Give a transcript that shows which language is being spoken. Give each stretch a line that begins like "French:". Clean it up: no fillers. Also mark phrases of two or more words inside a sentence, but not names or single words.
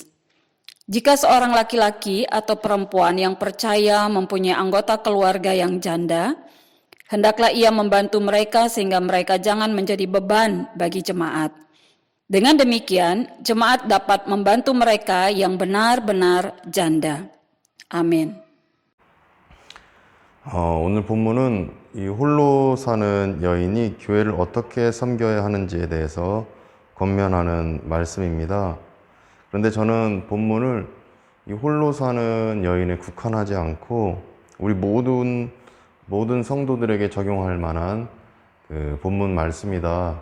Indonesian: Jika seorang laki-laki atau perempuan yang percaya mempunyai anggota keluarga yang janda, hendaklah ia membantu mereka sehingga mereka jangan menjadi beban bagi jemaat. Dengan demikian, jemaat dapat membantu mereka yang benar-benar janda. Amin.
Korean: 오늘 본문은 이 홀로 사는 여인이 교회를 어떻게 섬겨야 하는지에 대해서 권면하는 말씀입니다. 그런데 저는 본문을 이 홀로 사는 여인에 국한하지 않고 우리 모든 성도들에게 적용할 만한 그 본문 말씀이다.